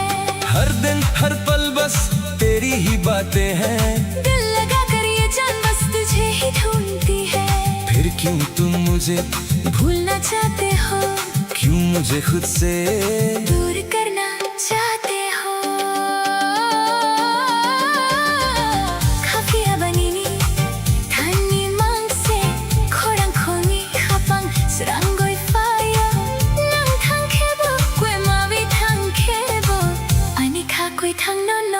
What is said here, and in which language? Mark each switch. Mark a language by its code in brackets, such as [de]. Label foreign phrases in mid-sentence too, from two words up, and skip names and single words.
[hi] हर दिन हर पल बस तेरी ही बातें हैं, दिल लगा कर ये जान बस तुझे ही ढूंढती है। फिर क्यों तुम मुझे भूलना चाहते हो, क्यों मुझे खुद से दूर करना चाहते हो। [trp] Kafiya banini tani mangse korang kongi khapang serangoi faya nang thang khebo kwe mawi thang khebo ani kha koi thang no no